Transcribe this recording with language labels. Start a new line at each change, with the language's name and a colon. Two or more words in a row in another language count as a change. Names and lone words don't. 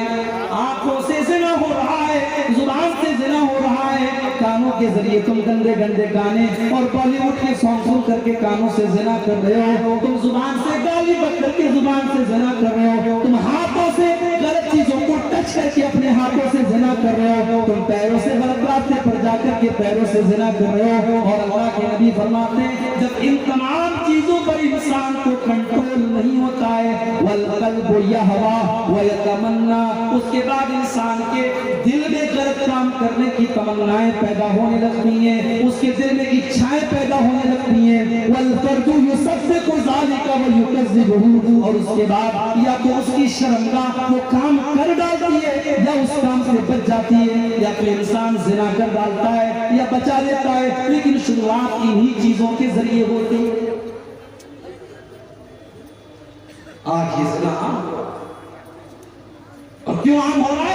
Hindi: आंखों से ज़िना हो रहा है, जुबान से ज़िना हो रहा है, कानों के जरिए तुम गंदे गंदे गाने और बॉलीवुड के सॉन्ग सुन करके कानों से ज़िना कर रहे हो, तुम जुबान से गाली बक करके जुबान से ज़िना कर रहे हो, तुम हाथों से गलत चीजों को टच करके अपने हाथों से ज़िना कर रहे हो, तुम पैरों से गलत रास्ते पर जाकर के पैरों से ज़िना कर रहे हो। और अल्लाह के नबी फरमाते हैं जब इन तमाम चीजों पर इंसान को कंट्रोल नहीं होता है,
Arabic: والقلب يهوى ويتمنى,
Hindi: उसके बाद इंसान के दिल में गलत काम करने की तमन्नाएं पैदा होने लगती हैं, उसके दिल में इच्छाएं पैदा होने लगती हैं।
Arabic: والفرج يصدق ذلك ويكذبه,
Hindi: और उसके बाद या तो उसकी शर्मगाह वो काम कर डालती है या उस काम से बच जाती है, या फिर इंसान ज़िना कर डालता है या बचा लेता है, लेकिन शुरुआत इन्हीं चीजों के जरिए होती है। आज ये ज़िना आम हो रहा है, और क्यों आम हो रहा है?